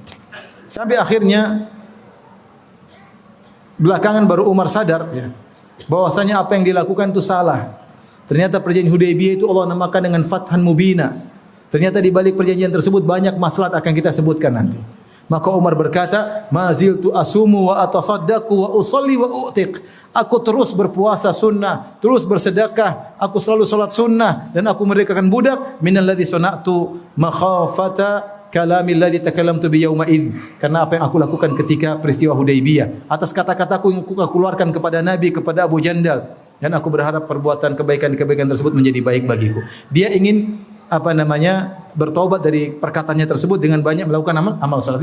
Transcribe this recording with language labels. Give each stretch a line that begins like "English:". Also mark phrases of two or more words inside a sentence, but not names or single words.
Indonesian: Sampai akhirnya belakangan baru Umar sadar ya, bahwasanya apa yang dilakukan itu salah. Ternyata perjanjian Hudaybiyah itu Allah namakan dengan
Arabic: فتحا مبينا.
Indonesian: Ternyata di balik perjanjian tersebut banyak maslahat akan kita sebutkan nanti. Maka Umar berkata,
Arabic: "ما زلت أصوم وأتصدق وأصلي وأعتق."
Indonesian: Aku terus berpuasa sunnah, terus bersedekah, aku selalu salat sunnah dan aku merdekakan budak
Arabic: من الذي صنعت مخافة كلامي الذي تكلمت به يومئذ.
Indonesian: Karena apa yang aku lakukan ketika peristiwa Hudaybiyah, atas kata-kataku yang aku keluarkan kepada Nabi, kepada Abu Jandal, dan aku berharap perbuatan kebaikan-kebaikan tersebut menjadi baik bagiku. Dia ingin bertobat dari perkataannya tersebut dengan banyak melakukan amal saleh.